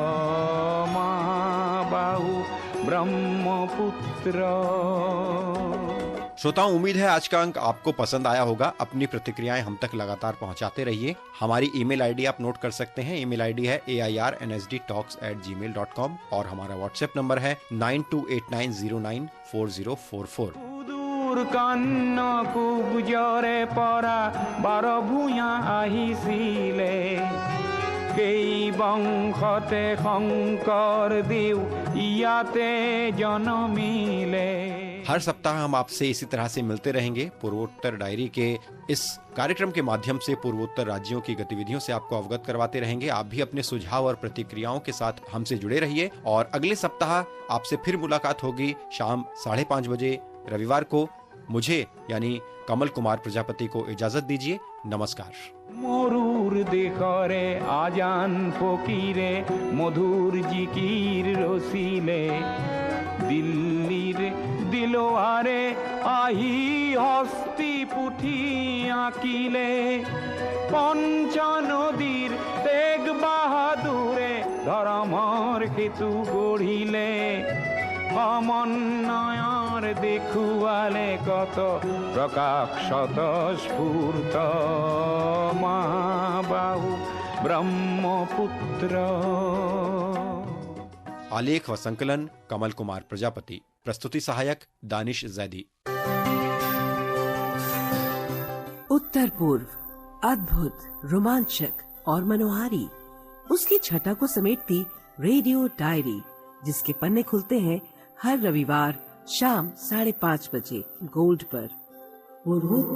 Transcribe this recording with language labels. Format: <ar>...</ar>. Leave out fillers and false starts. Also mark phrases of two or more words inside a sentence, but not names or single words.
<hi>महाबाहु ब्रह्मपुत्र। श्रोताओं, उम्मीद है आज का अंक आपको पसंद आया होगा। अपनी प्रतिक्रियाएं हम तक लगातार पहुंचाते रहिए। हमारी ईमेल आईडी आप नोट कर सकते हैं। ईमेल आईडी है airnsdtalks@gmail.com और हमारा व्हाट्सएप नंबर है 9289094044।</hi> <as>কান্ন কুবজরে পরা 12 ভূঞা আহিছিলে, কেই বংশতে শংকৰ দেউ ইয়াতে জন্মিলে।</as> <hi>हर सप्ताह हम आपसे इसी तरह से मिलते रहेंगे। पूर्वोत्तर डायरी के इस कार्यक्रम के माध्यम से पूर्वोत्तर राज्यों की गतिविधियों से आपको अवगत करवाते रहेंगे। आप भी अपने सुझाव और प्रतिक्रियाओं के साथ हमसे जुड़े रहिए और अगले सप्ताह आपसे फिर मुलाकात होगी शाम 5:30 बजे रविवार को। मुझे यानी कमल कुमार प्रजापति को इजाजत दीजिए। नमस्कार।</hi> <as>মরুর দেখরে আজান ফকিরে মধুর জিকির রসিলে, দিল্লির দিলোয়ারে আহি হস্তি পুঠি আঁকিলে, পঞ্চ নদীর তেগ বাহাদুরে ধর্মর সেতু গঢ়িলে, সমন্বয়ৰ দেখুৱালে কত প্ৰকাশ স্বতঃস্ফূৰ্ত।</as> <hi>महाबाहु ब्रह्मपुत्र। आलेख व संकलन कमल कुमार प्रजापति। प्रस्तुति सहायक दानिश जैदी। उत्तर पूर्व अद्भुत, रोमांचक और मनोहारी उसकी छटा को समेटती रेडियो डायरी, जिसके पन्ने खुलते हैं हर रविवार शाम 5:30 बजे गोल्ड पर।</hi>